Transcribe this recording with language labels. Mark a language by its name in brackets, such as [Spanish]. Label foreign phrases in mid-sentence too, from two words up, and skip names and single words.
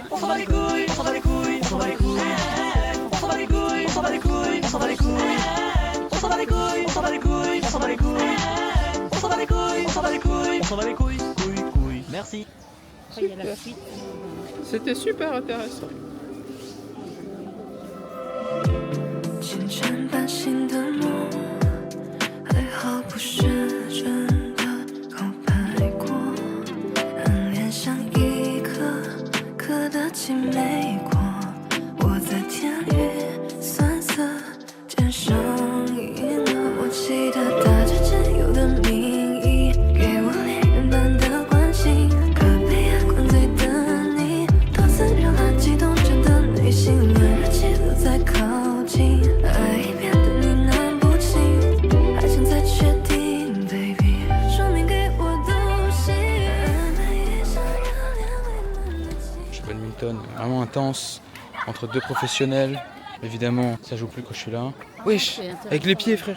[French] On s'en bat les couilles, on s'en bat les couilles, on s'en bat les couilles. On s'en bat les couilles, on s'en bat les couilles, on s'en bat les couilles. On s'en bat les couilles, on s'en bat les couilles, on s'en bat les couilles. On s'en bat les couilles, on s'en bat les couilles, on s'en bat les couilles, couilles. Merci. C'était super intéressant. [Chinese] 前尘半醒的梦，还好不是真的告白过，暗恋像一颗颗的青梅果，我在甜与酸涩间上瘾了。我记得打着真友的名义，给我恋人般的关心，可被爱灌醉的你，多次让他激动着的内心，温热气流在靠近。 [French] Vraiment intense entre deux professionnels. Évidemment, ça joue plus quand je suis là. Wesh, avec les pieds, frère.